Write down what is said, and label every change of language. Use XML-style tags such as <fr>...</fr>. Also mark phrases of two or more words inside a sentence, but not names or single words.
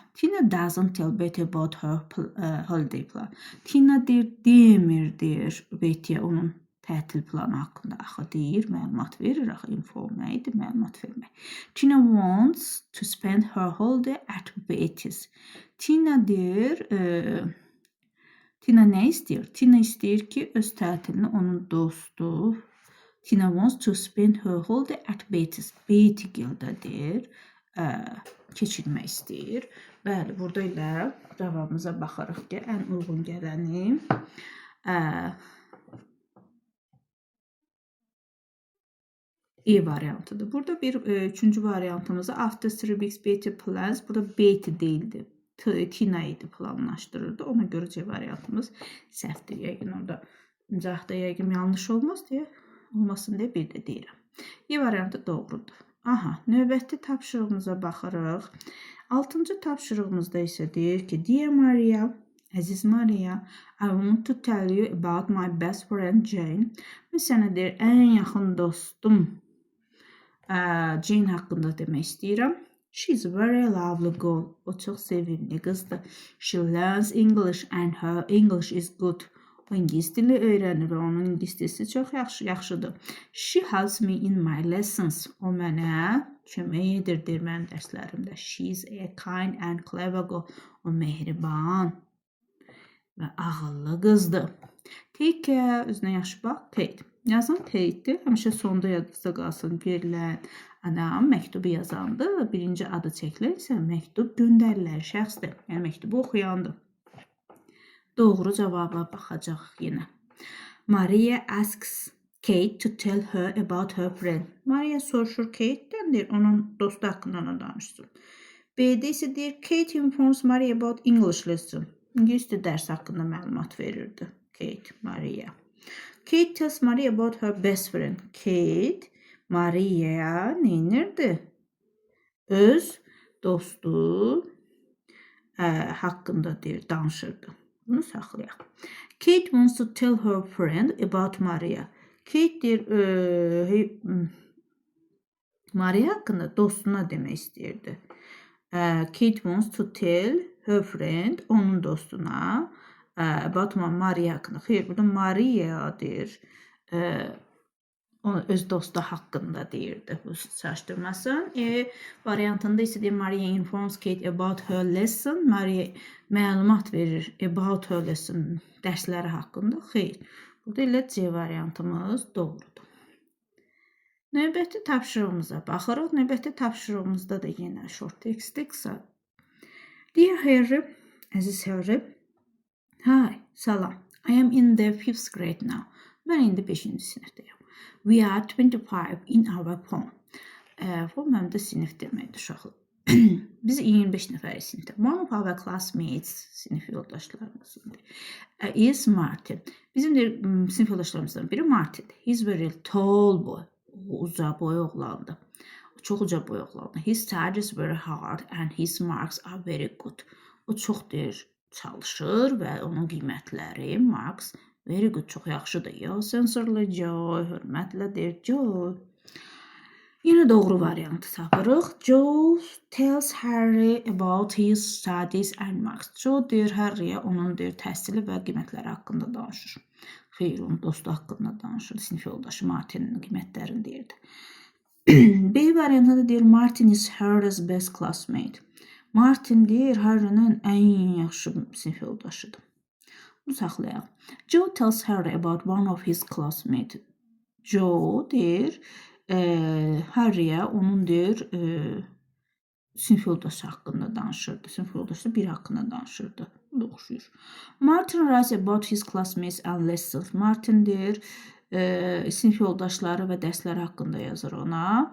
<en>Tina doesn't tell Betty about her holiday plan.</en> <az>Tina demir, Betty'yə onun tətil planı haqqında. Axı deyir, məlumat verir, axı inform nə idi, məlumat vermək.</az> <en>Tina wants to spend her holiday at Betty's.</en> <az>Tina deyir, Tina nə istəyir? Tina istəyir ki, öz tətilini onun dostu</az> <en>Tina wants to spend her holiday at Betty's.</en> <az>Betty gildə deyir, keçirmək istəyir. Bəli, burada ilə cavabımıza baxarıq ki, ən uyğun gələni E variantıdır. Burada bir üçüncü variantımızda</az> <en>after 3 weeks Betty plans.</en> <az>Burada Betty değildi. Tina idi planlaşdırırdı. Ona görə C variantımız səhvdir. Yəqin orada cəhdə yəqin yanlış olmasın deyə bir də deyirəm. E variantı doğrudur. Aha, növbəti tapşırığımıza baxırıq. 6-cı tapşırığımızda isə deyir ki,</az> <en>Dear Maria,</en> <az>əziz Maria,</az> <en>I want to tell you about my best friend Jane.</en> <az>Mən sənə deyir, ən yaxın dostum Jane haqqında demək istəyirəm.</az> <en>She's a very lovely girl.</en> <az>O çox sevimli qızdır.</az> <en>She learns English and her English is good.</en> <az>O İngilis dili öyrənir və onun İngilis dili çox yaxşıdır.</az> <en>She helps me in my lessons.</en> <az>O mənə kömək edir mənim dərslərimdə.</az> <en>She's a kind and clever girl.</en> <az>O mehriban və ağıllı qızdır.</az> <en>Take care,</en> <az>özünə yaxşı bax, Kate. Yazan Kate'dir. Həmişə sonda yadınızda qalsın verilən adam məktubu yazandır. Birinci adı çəkilir isə məktub göndərilən şəxsdir. Yəni məktubu oxuyandır. Doğru cavaba baxacaq yenə.</az> <en>Maria asks Kate to tell her about her friend.</en> <az>Maria soruşur Kate'den deyir, onun dostu haqqında ona danışsın. B'de ise deyir,</az> <en>Kate informs Maria about English lesson.</en> <az>İngilis dili dərsi haqqında məlumat verirdi Kate, Maria.</az> <en>Kate tells Maria about her best friend.</en> <az>Kate, Maria'ya neynirdi? Öz dostu haqqında deyir, danışırdı. Bunu saxlayaq.</az> <en>Kate wants to tell her friend about Maria.</en> <az>Kate deyir, Maria haqqında dostuna demək istəyirdi.</az> <en>Kate wants to tell her friend,</en> <az>onun dostuna, about Maria haqqında. Xeyr, burada Maria deyir, öz dostu haqqında deyirdi bu çaşdırmasın. Variantında isə deyir,</az> <en>Maria informs Kate about her lesson.</en> <az>Maria məlumat verir</az> <en>about her lesson,</en> <az>dərsləri haqqında. Xeyr, burada ilə C variantımız doğrudur. Növbəti tapşırığımıza baxırıq. Növbəti tapşırığımızda da yenə</az> <en>short text</en> <az>qısa.</az> <en>Dear Harry,</en> <az>əziz Harry, hi, salam.</az> <en>I am in the 5th grade now.</en> <az>Mən indi 5-ci sinifdəyəm.</az> <en>We are 25 in our form.</en> <az>Form həm də sinif deməkdir uşaqlar. Biz 25 nəfərik sinifdə.</az> <en>One of our classmates,</en> <az>sinif yoldaşlarımızdır, is Martin. Bizim sinif yoldaşlarımızdan biri Martindir.</az> <en>He's very tall boy.</en> <az>O uca boy oğlandır. Çox uca boy oğlandır.</az> <en>He studies very hard and his marks are very good.</en> <az>O çox çalışır və onun qiymətləri,</az> <en>marks, very good,</en> <az>çox yaxşıdır. Ya, sensorla Joy, hörmətlə deyir Joy. Yenə doğru variantı tapırıq.</az> <en>Joe tells Harry about his studies and marks.</en> <az>Joe deyir Harry'yə onun deyir təhsili və qiymətləri haqqında danışır. Xeyr, onun dostu haqqında danışır. Sinif yoldaşı Martin'in qiymətlərini deyirdi. B variantında deyir</az> <en>Martin is Harry's best classmate.</en> <az>Martin deyir Harry'nin ən yaxşı sinif yoldaşıdır. Bunu saxlayaq.</az> <en>Joe tells Harry about one of his classmates.</en> <az>Joe deyir Harry'yə onun deyir sinif yoldaşı haqqında danışırdı. Sinif yoldaşı bir haqqında danışırdı. Bu da oxşuyur.</az> <en>Martin writes about his classmates and lessons.</en> <az>Martin deyir sinif yoldaşları və dərsləri haqqında yazır ona.</az>